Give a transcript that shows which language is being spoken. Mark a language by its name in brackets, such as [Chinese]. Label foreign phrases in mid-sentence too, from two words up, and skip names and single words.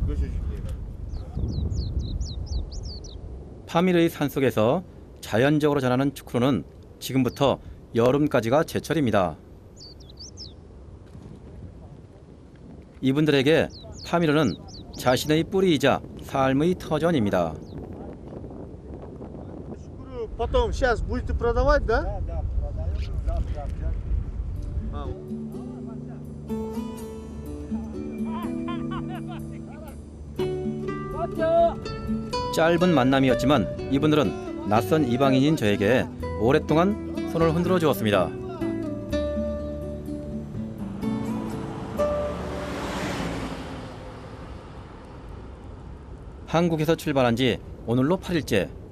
[Korean] 파미르의 산속에서 자연적으로 자라는 추크루는 지금부터 여름까지가 제철입니다. 이분들에게 파미르는 자신의 뿌리이자 삶의 터전입니다. [Russian] Шкуру потом сейчас будете продавать, да? Да, продаем, завтра. А, [Korean] 짧은 만남이었지만 이분들은 낯선 이방인인 저에게 오랫동안 손을 흔들어 주었습니다. 한국에서 출발한 지 오늘로 8일째.